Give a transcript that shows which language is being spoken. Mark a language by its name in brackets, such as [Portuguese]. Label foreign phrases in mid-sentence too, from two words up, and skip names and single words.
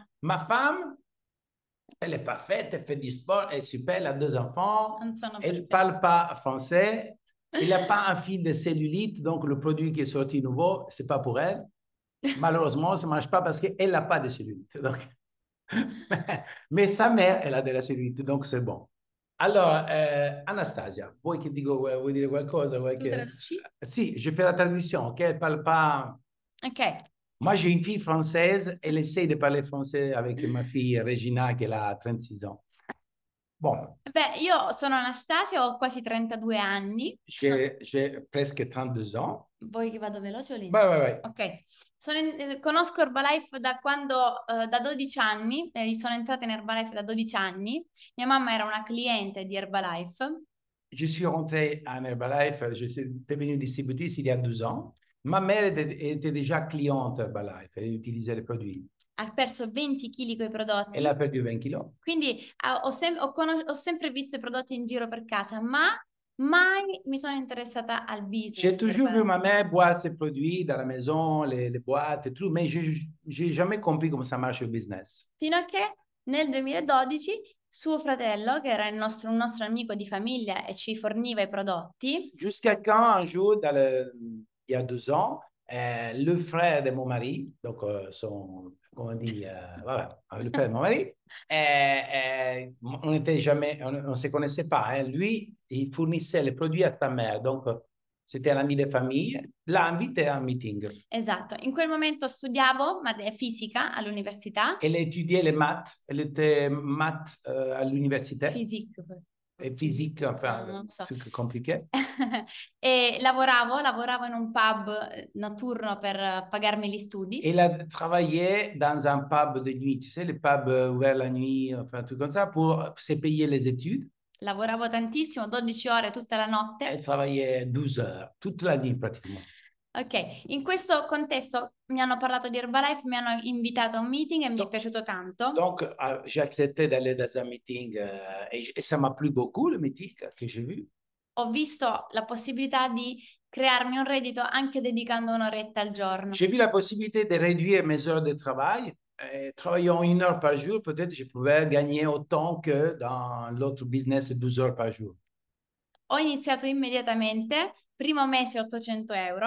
[French] Ma femme, elle est parfaite, elle fait du sport, elle est super, elle a 2 enfants, elle ne parle pas français, il n'a pas un fil de cellulite, donc le produit qui est sorti nouveau, ce n'est pas pour elle. Malheureusement, ça ne marche pas parce qu'elle n'a pas de cellulite. Donc... Mais sa mère, elle a de la cellulite, donc c'est bon. [Italian] Allora, Anastasia, vuoi che dico, vuoi dire qualcosa? Vuoi Tu che... traduci? Si, [French] je fais la traduction, ok? Elle parle pas... Ok. Moi, j'ai une fille française, elle essaie de parler français avec ma fille Regina, qui a 36 ans. Bon, [Italian] Beh, io sono Anastasia, ho quasi 32 anni. [French] j'ai presque 32 ans. [Italian] Vuoi che vado veloce o lento? Vai. Ok. Conosco Herbalife da quando, da 12 anni, sono entrata in Herbalife da 12 anni. Mia mamma era una cliente di Herbalife. [French] Je suis rentré en Herbalife, je suis devenu distributrice il y a 12 ans. Ma mère était déjà cliente Herbalife, elle utilisait les produits. [Italian] Ha perso 20 kg con i prodotti. [French] Elle a perdu 20 kilos. [Italian] Quindi ho sempre visto i prodotti in giro per casa, ma mai mi sono interessata al business. [French] J'ai toujours vu ma mère boire ses produits dans la maison, les boîtes et tout, mais je n'ai jamais compris comment ça marche le business. [Italian] Fino a che nel 2012 suo fratello, che era un nostro amico di famiglia e ci forniva i prodotti. [French] Jusqu'à quand, un jour, il y a 2 ans, le frère de mon mari, donc comment on dit, voilà, le frère de mon mari, on ne se connaissait pas. Hein. Lui, il fournissait les produits à ta mère, donc c'était un ami de famille, l'ha invité à un meeting. [Italian] Esatto, in quel momento studiavo fisica all'università. [French] Elle étudiait les maths, elle était maths à l'université. Physique. E physique, enfin, [Italian] non so. [French] truc compliqué. [Italian] E lavoravo in un pub notturno per pagarmi gli studi. [French] Elle a travaillé dans un pub de nuit, tu sais, les pubs ouverts la nuit, enfin, un truc comme ça, pour se payer les études. [Italian] Lavoravo tantissimo, 12 ore tutta la notte. [French] Elle travaillait 12 heures, toute la nuit pratiquement. [Italian] Ok, in questo contesto mi hanno parlato di Herbalife, mi hanno invitato a un meeting e mi è piaciuto tanto. [French] Donc, j'ai accepté d'aller dans un meeting et ça m'a plu beaucoup, le meeting que j'ai vu. [Italian] Ho visto la possibilità di crearmi un reddito anche dedicando un'oretta al giorno. [French] J'ai vu la possibilité de réduire mes heures de travail. Travaillant 1 heure par jour, peut-être je pouvais gagner autant que dans l'autre business 12 heures par jour. [Italian] Ho iniziato immediatamente, primo mese 800 euro.